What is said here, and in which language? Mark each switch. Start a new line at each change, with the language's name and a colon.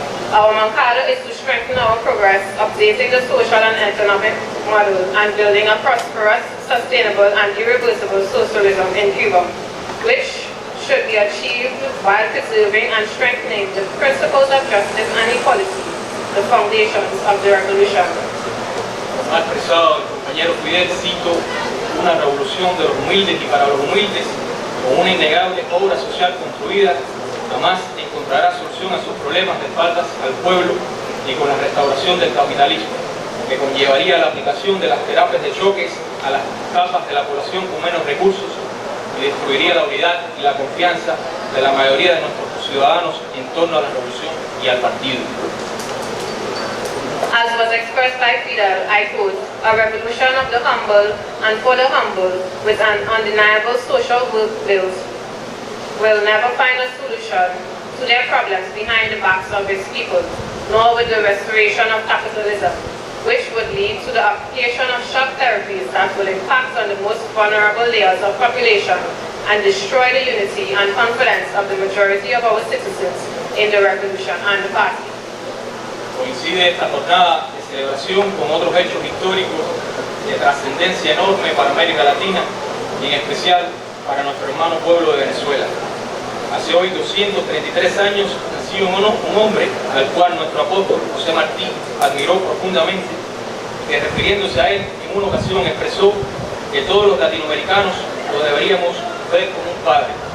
English: Our Moncada is to strengthen our progress, updating the social and economic model, and building a prosperous, sustainable, and irreversible socialism in Cuba, which should be achieved while preserving and strengthening the principles of justice and equality, the foundations of the revolution.
Spanish: Como ha expresado el compañero Fidel, cito, una revolución de los humildes y para los humildes, con una innegable obra social construida, jamás encontrará solución a sus problemas de espaldas al pueblo y con la restauración del capitalismo, que conllevaría la aplicación de las terapias de choques a las capas de la población con menos recursos y destruiría la unidad y la confianza de la mayoría de nuestros ciudadanos en torno a la revolución y al partido.
English: As was expressed by Fidel, I quote, "A revolution of the humble and for the humble with an undeniable social will never find a solution to their problems behind the backs of its people, nor with the restoration of capitalism, which would lead to the application of shock therapies that will impact on the most vulnerable layers of population and destroy the unity and confidence of the majority of our citizens in the revolution and the party."
Spanish: Coincide esta jornada de celebración con otros hechos históricos de trascendencia enorme para América Latina y en especial para nuestro hermano pueblo de Venezuela. Hace hoy 233 años nació un hombre al cual nuestro apóstol José Martí admiró profundamente, que refiriéndose a él en una ocasión expresó que todos los latinoamericanos lo deberíamos ver como un padre.